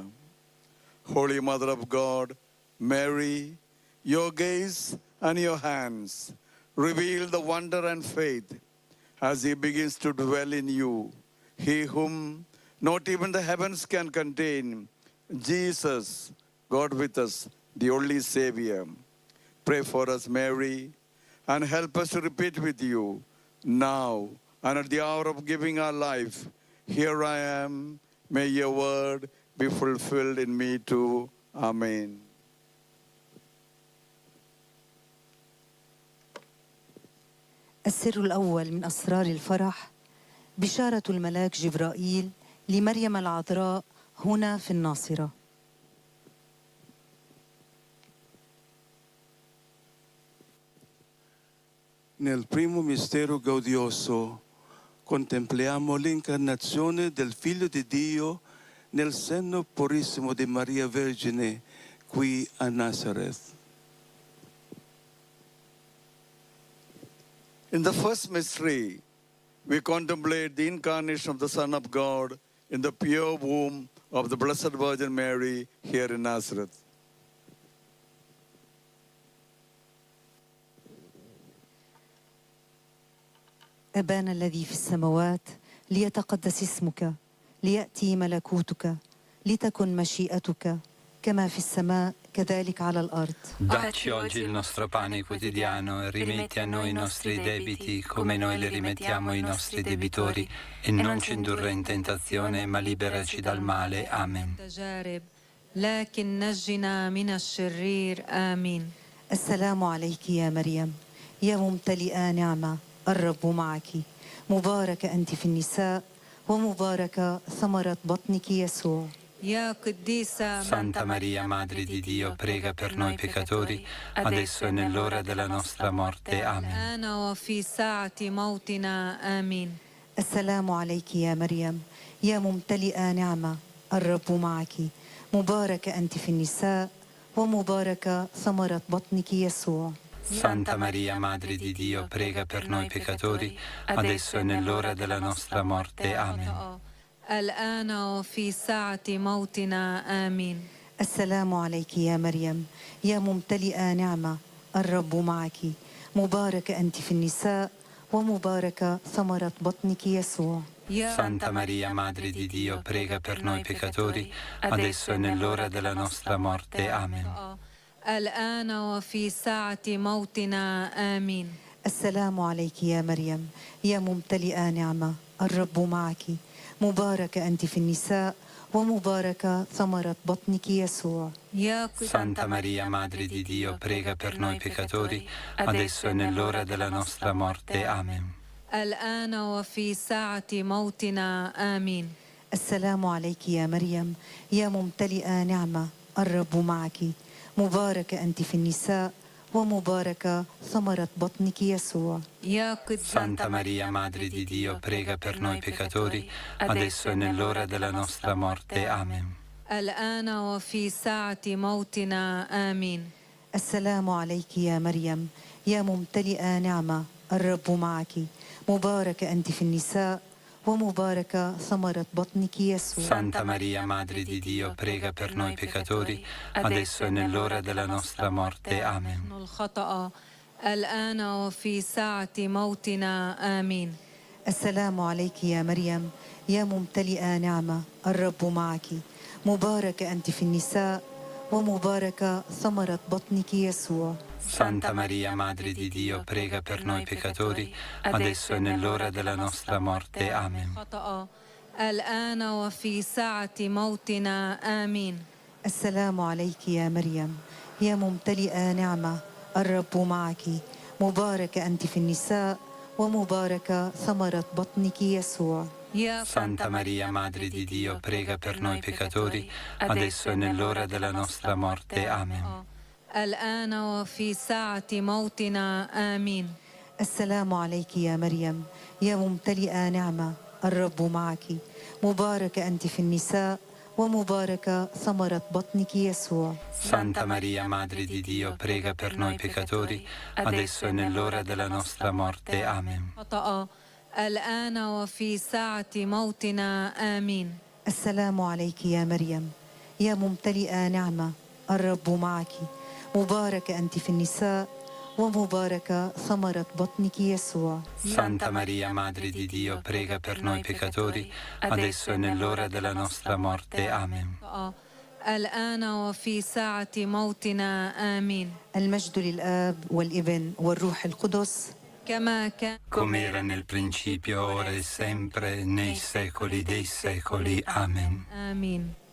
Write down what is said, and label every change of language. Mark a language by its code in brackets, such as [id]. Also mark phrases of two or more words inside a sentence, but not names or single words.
[en] Holy Mother of God, Mary, your gaze and your hands reveal the wonder and faith as he begins to dwell in you, he whom not even the heavens can contain, Jesus, God with us, the only Savior. Pray for us, Mary, and help us to repeat with you, now and at the hour of giving our life, here I am, may your word be fulfilled in me too. Amen. [ar] السر الأول من أسرار الفرح بشارة الملاك جبرائيل لمريم العذراء هنا في الناصرة. [it] Nel primo mistero gaudioso contempliamo l'incarnazione del Figlio di Dio nel seno purissimo di Maria Vergine qui a Nazareth. [en] In the first mystery, we contemplate the incarnation of the Son of God in the pure womb of the Blessed Virgin Mary here in Nazareth. [ar] أبانا الذي في السماوات ليتقدس اسمك، ليأتي ملكوتك، لتكن مشيئتك كما في السماء كذلك على الأرض. [it] Dacci oggi il nostro pane quotidiano e rimetti a noi i nostri debiti come noi li rimettiamo ai nostri debitori e non ci indurre in tentazione ma liberaci dal male. Amen. [ar] لكن نجنا من الشرير آمين. السلام عليك يا مريم يا ممتلئة نعمة الرب معك مباركة أنت في النساء ومباركة ثمرة بطنك يسوع. [it] Santa Maria, Madre di Dio, prega per noi peccatori, adesso e nell'ora della nostra morte. Amen. [ar] السلام عليك يا مريم يا ممتلئة نعمة الرب معك مباركة أنت في النساء ومباركة ثمرة بطنك يسوع. [it] Santa Maria, Madre di Dio, prega per noi peccatori, adesso e nell'ora della nostra morte. Amen. [ar] الآن وفي ساعة موتنا آمين. السلام عليك يا مريم يا ممتلئة نعمة الرب معك مباركة أنت في النساء ومباركة ثمرة بطنك يسوع. [it] Santa Maria, Madre di Dio, prega per noi peccatori, adesso e nell'ora della nostra morte. Amen. [ar] الآن وفي ساعة موتنا آمين. السلام عليك يا مريم يا ممتلئة نعمة الرب معك مباركة أنت في النساء ومباركة ثمرة بطنك يسوع. [it] Santa Maria, Madre di Dio, prega per noi peccatori, adesso e nell'ora della nostra morte. Amen. [ar] الآن وفي ساعة موتنا آمين. السلام عليك يا مريم يا ممتلئة نعمة الرب معك مباركة أنت في النساء ومباركة ثمرة بطنك يسوع. [it] Santa Maria, Madre di Dio, prega per noi peccatori, adesso e nell'ora della nostra morte. Amen. [ar] الآن وفي ساعة موتنا آمين. السلام عليك يا مريم يا ممتلئة نعمة الرب معك مباركة أنت في النساء ومباركة ثمرة بطنك يسوع. [it] Santa Maria, Madre di Dio, prega per noi peccatori, adesso e nell'ora della nostra morte. Amen. [ar] الخطأ الآن وفي ساعة موتنا آمين. السلام عليك يا مريم يا ممتلئة نعمة الرب معك مباركة أنت في النساء ومباركة ثمرة بطنك يسوع. [it] Santa Maria, Madre di Dio, prega per noi peccatori, adesso e nell'ora della nostra morte. Amen. [ar] الآن وفي ساعة موتنا آمين. السلام عليك يا مريم يا ممتلئة نعمة الرب معك مباركة أنت في النساء ومباركة ثمرة بطنك يسوع. [it] Santa Maria, Madre di Dio, prega per noi peccatori, adesso e nell'ora della nostra morte. Amen. [ar] الآن وفي ساعة موتنا آمين. السلام عليك يا مريم يا ممتلئة نعمة الرب معك مباركة أنت في النساء ومباركة ثمرة بطنك يسوع. [it] Santa Maria, Madre di Dio, prega per noi peccatori, adesso e nell'ora della nostra morte. Amen. [ar] الآن وفي ساعة موتنا آمين. السلام عليك يا مريم يا ممتلئة نعمة الرب معك مباركة أنت في النساء ومباركة ثمرة بطنك يسوع. [it] Santa Maria, Madre di Dio, prega per noi peccatori, adesso e nell'ora della nostra morte. Amen. [ar] الآن وفي ساعة موتنا آمين. المجد للآب والابن والروح القدس كما كان [it] come era nel principio, ora e sempre, nei secoli dei secoli. Amen. [ar] آمين.